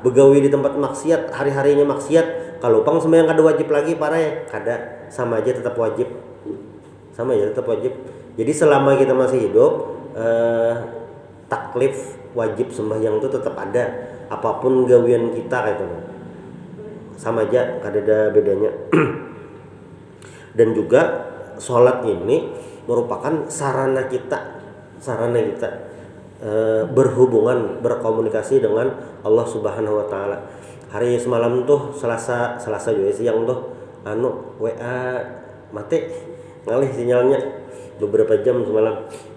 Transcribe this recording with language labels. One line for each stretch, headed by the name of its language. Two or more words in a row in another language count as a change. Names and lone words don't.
Banjar: Begawi di tempat maksiat, hari-harinya maksiat. Kalau pang sembahyang kada wajib lagi parah ya, kada, sama aja tetap wajib.
Indonesian: Sama aja tetap wajib. Jadi selama kita masih hidup taklif wajib sembahyang itu tetap ada, apapun gawian kita kayak itu.
Banjar: Sama aja, kada ada bedanya.
Indonesian: Dan juga sholat ini merupakan sarana kita berhubungan, berkomunikasi dengan Allah
Arabic: Subhanahu wa taala.
Banjar: Hari semalam tuh Selasa juga siang tuh WA mati ngalih sinyalnya beberapa jam semalam.